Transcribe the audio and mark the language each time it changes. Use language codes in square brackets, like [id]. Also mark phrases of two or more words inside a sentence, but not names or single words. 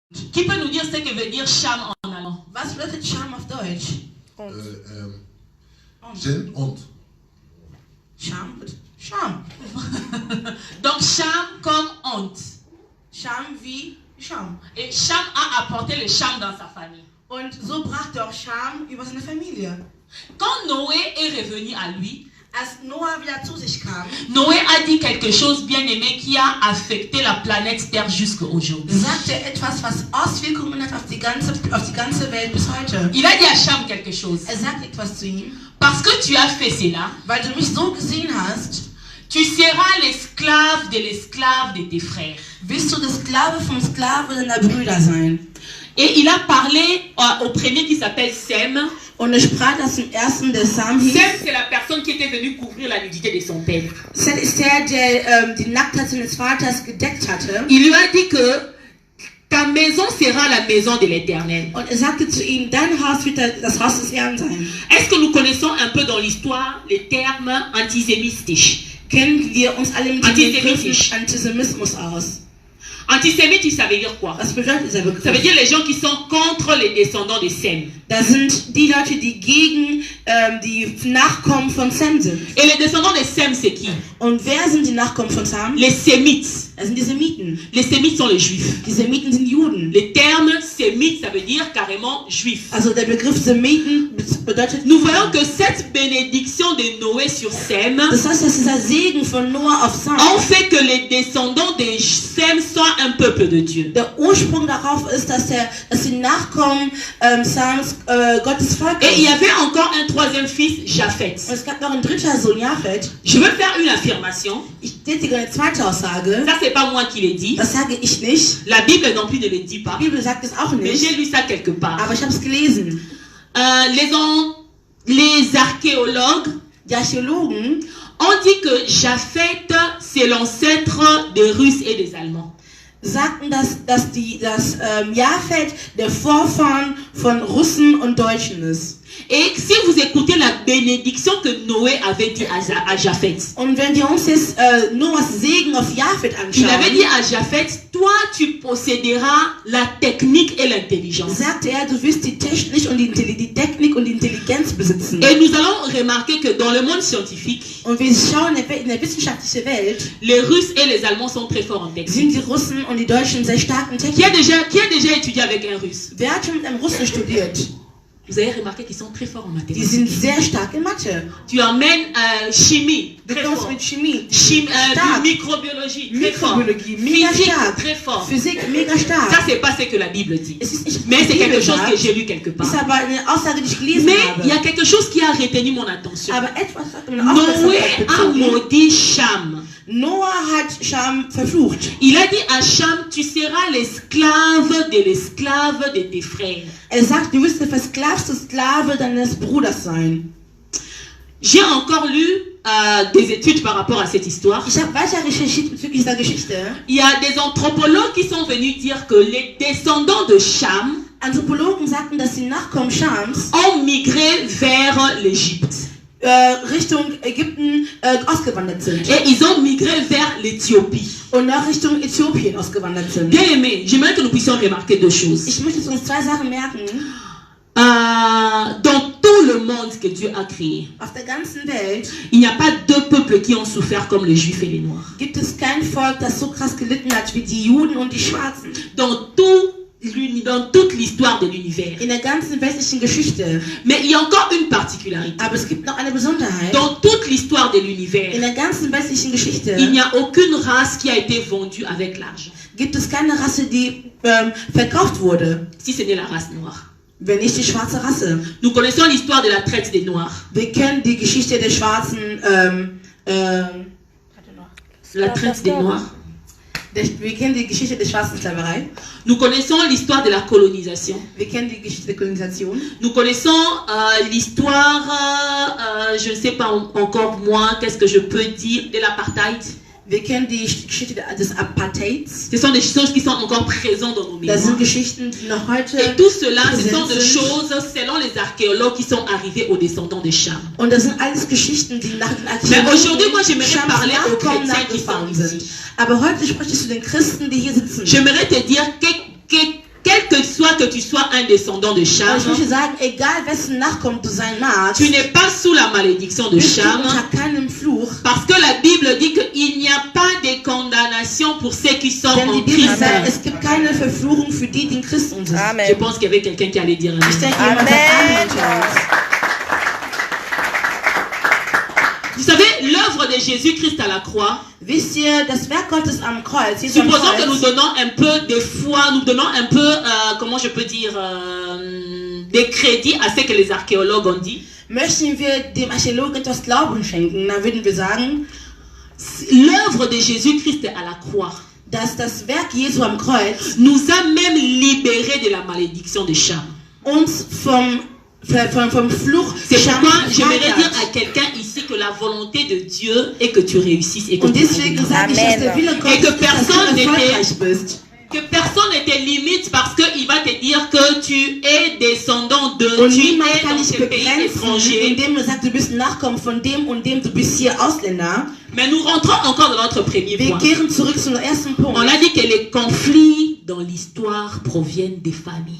[fr] Qui peut nous dire ce que veut dire Cham en allemand? [de] Was bedeutet Scham auf Deutsch? Sinn und. Scham. Scham. [fr] Donc Cham comme honte. [de] Scham wie Scham. [fr] Et Cham a apporté le Cham dans sa famille. [de] Und so brachte auch Scham über seine Familie. [fr] Quand Noé est revenu à lui, [de] Als Noah wieder zu sich kam, [fr] Noé a dit quelque chose bien aimé qui a affecté la planète Terre jusqu'à aujourd'hui. [de] sagte er etwas, was Auswirkungen hat auf die ganze Welt bis heute. [fr] Il a dit à Cham quelque chose. [de] Er sagt etwas zu ihm, [fr] Parce que tu as fait cela, [de] weil du mich so gesehen hast, [fr] tu seras l'esclave de tes frères. [de] wirst du der Sklave vom Sklave deiner Brüder sein. [fr] Et il a parlé au premier qui s'appelle Sem. [de] Und er sprach das im ersten, der Sam hieß. [fr] Sem, c'est la personne qui était venue couvrir la nudité de son père. [de] Sem ist der die Nacktheit seines Vaters gedeckt hatte. [fr] Il lui a dit que ta maison sera la maison de l'Éternel. [de] Und er sagte zu ihm, dein Haus wird das Haus des Herrn sein. [fr] Est-ce que nous connaissons un peu dans l'histoire les termes antisémites? [de] Kennen wir uns alle mit dem Begriff Antisemitismus aus? [fr] Antisémite, ça veut dire quoi? [de] Was bedeutet dieser Begriff? [fr] Ça veut dire les gens qui sont contre les descendants de Sem. [de] Das sind die Leute, die gegen die Nachkommen von Sem sind. [fr] Et les descendants de Sem, c'est qui? [de] Und wer sind die Nachkommen von Sem? [fr] Les Sémites. [de] Das sind die Semiten. [fr] Les Sémites sont les Juifs. [de] Die Semiten sind Juden. [fr] Le terme Sémite, ça veut dire carrément juif. [de] Also der Begriff Semiten bedeutet... [fr] Nous voyons que cette bénédiction de Noé sur Sem [de] Das heißt, dass dieser Segen von Noah auf Sem [fr] ont fait que les descendants de Sem soient un peuple de Dieu. [de] der Ursprung darauf ist, dass die Nachkommen Sems Gottes Volk [fr] Et il y [de] sind. [fr] avait encore un troisième fils, Japhet. [de] Und es gab noch einen dritten Sohn, Japhet. [fr] Je veux faire une affirmation. [de] Ich tätige eine zweite Aussage. [fr] Ça, c'est pas moi qui l'ai dit. [de] Das sage ich nicht. [fr] La Bible non plus ne le dit pas. [de] Die Bibel sagt es auch [fr] Mais [de] nicht. [fr] j'ai lu ça quelque part. [de] Aber ich habe es gelesen. [fr] Les archéologues [de] Die Archäologen [fr] ont dit que Japhet, c'est l'ancêtre des Russes et des Allemands. [de] sagten, dass Japhet der Vorfahren von Russen und Deutschen ist. [fr] Et si vous écoutez la bénédiction que Noé avait dit à Japhet, [de] Und wenn wir uns jetzt Noahs Segen auf Japhet [fr] il avait dit [de] anschauen, [fr] à Japhet, toi tu posséderas la technique et l'intelligence. [de] sagte er, du wirst die Technik und die Technik und die Intelligenz besitzen. [fr] Et nous allons remarquer que dans le monde scientifique, [de] Und wir schauen in der wissenschaftlichen Welt, [fr] les Russes et les Allemands sont très forts en [de] sind [fr] technique. [de] die Russen und die Deutschen sehr stark in [fr] Qui a [de] Technik. [fr] déjà étudié avec un Russe? [de] Wer hat schon mit einem Russen studiert? [fr] Vous avez remarqué qu'ils sont très forts en [de] Die [fr] mathématiques. [de] sind sehr stark in Mathe. [fr] Tu emmènes chimie, [de] Du [fr] très [de] kommst [fr] fort. [de] mit Chemie, [fr] Microbiologie, [de] stark. [fr] très fort. [de] Mikrobiologie, mega [fr] Physique, [de] stark. [fr] très fort. [de] Physik, mega stark. [fr] Ça, c'est pas ce que la Bible dit. [de] Es ist nicht, [fr] Mais [de] was [fr] c'est [de] die [fr] quelque [de] Bibel [fr] chose que [de] sagt, [fr] j'ai lu quelque part. [de] ist aber eine Aussage, die ich gelesen [fr] Mais il y a [de] habe. [fr] quelque chose qui a retenu mon attention. [de] Aber etwas hat meine [fr] Noé [de] Aufmerksamkeit [fr] a [de] bezogen. [fr] maudit Cham. [de] Noah hat Scham verflucht. [fr] Il a dit à Cham, tu seras l'esclave de tes frères. [de] Er sagt, du wirst der versklavte Sklave deines Bruders sein. [fr] J'ai encore lu des études par rapport à cette histoire. [de] Ich habe weiter recherchiert bezüglich dieser Geschichte. [fr] Il y a des anthropologues qui sont venus dire que les descendants de Cham [de] Anthropologen sagten, dass die Nachkommen Schams [fr] ont migré vers l'Égypte. [de] Richtung Ägypten ausgewandert sind. [fr] Et ils ont migré vers l'Éthiopie. [de] Und nach Richtung Äthiopien ausgewandert sind. [fr] Bien aimé, j'aimerais que nous puissions remarquer deux choses. [de] Ich möchte uns zwei Sachen merken. [fr] Dans tout le monde que Dieu a créé, [de] Auf der ganzen Welt [fr] il n'y a pas deux peuples qui ont souffert comme les Juifs et les Noirs. [de] gibt es kein Volk, das so krass gelitten hat wie die Juden und die Schwarzen. [fr] Dans toute l'histoire de l'univers. [de] In der ganzen westlichen Geschichte. [fr] Mais il y a encore une particularité. [de] Aber es gibt noch eine Besonderheit. [fr] Dans toute l'histoire de [de] In [fr] l'univers, [de] der ganzen westlichen Geschichte [fr] il n'y a aucune race qui a été vendue avec l'argent. [de] gibt es keine Rasse, die verkauft wurde, [fr] Si ce n'est la race noire. [de] wenn nicht die schwarze Rasse. [fr] Nous connaissons l'histoire de la traite des Noirs. [de] Wir kennen die Geschichte der schwarzen, [fr] La traite des Noirs. [de] wir kennen die Geschichte der schwarzen Sklaverei. [fr] Nous connaissons l'histoire de la colonisation. [de] Wir kennen die Geschichte der Kolonisation. [fr] Nous connaissons l'histoire, je ne sais pas encore moi, qu'est-ce que je peux dire, de l'apartheid. [de] Wir kennen die Geschichte des Apartheids. [fr] Ce sont des choses qui sont encore présentes dans nos [de] Das sind [fr] mémoires. [de] Geschichten, die noch heute [fr] Et tout cela, ce sont des [de] präsent sind. [fr] choses, selon les archéologues, qui sont arrivées aux descendants de Cham. [de] Und das sind alles Geschichten, die nach den [fr] Mais aujourd'hui, moi, j'aimerais [de] Schams [fr] parler aux [de] Nachkommen [fr] chrétiens qui sont [de] nachgefahren [fr] ici. [de] sind. Aber heute spreche ich zu den Christen, die hier sitzen. [fr] J'aimerais te dire que tu sois un descendant de Cham, [de] Ich möchte sagen, egal wessen Nachkommen du sein magst, [fr] tu n'es pas sous la malédiction de [de] bist du [fr] Cham, [de] unter keinem Fluch. [fr] parce que la Bible dit qu'il n'y a pas de condamnation pour ceux qui sont [de] Denn die [fr] en [de] Bibel [fr] Christ. [de] sagt, es gibt keine Verfluchung für die, die in Christus sind. [fr] Je [de] Amen. [fr] pense qu'il y avait quelqu'un qui allait dire [de] Ich [fr] Amen. [de] denke, jemand sagt Amen zu [fr] Amen. [de] uns. [fr] Vous savez, l'œuvre de Jésus-Christ à la croix, [de] Wisst ihr, das Werk Gottes am Kreuz, Jesus am [fr] supposons que nous [de] Kreuz, [fr] donnons un peu de foi, nous donnons un peu, comment je peux dire, des crédits à ce que les archéologues ont dit. [de] möchten wir dem Archäologen etwas Glauben schenken, dann würden wir sagen, [fr] L'œuvre de Jésus-Christ à la croix [de] dass das Werk Jesu am Kreuz [fr] nous a même libérés de la malédiction de Cham. [de] uns vom Fluch [fr] C'est [de] Scham [fr] pourquoi j'aimerais [de] befreit [fr] dire [de] hat. [fr] à quelqu'un ici que la volonté de Dieu est que tu réussisses et que [de] Und [fr] tu [de] deswegen [fr] réussisses. [de] sage ich, dass der Wille Gottes [fr] Et que [de] ist, dass [fr] personne [de] du [fr] n'était- [de] erfolgreich bist. [fr] Que personne ne te limite parce qu'il va te dire que tu es descendant de, [de] Und [fr] tu [de] niemand [fr] es [de] kann [fr] dans [de] dich [fr] ce pays [de] begrenzen, [fr] étranger. [de] indem er sagt, du bist Nachkommen von dem und dem, du bist hier Ausländer. [fr] Mais nous rentrons encore dans notre premier [de] Wir [fr] point. [de] kehren zurück zum ersten [fr] On [de] Punkt. [fr] a dit que les conflits dans l'histoire proviennent des familles.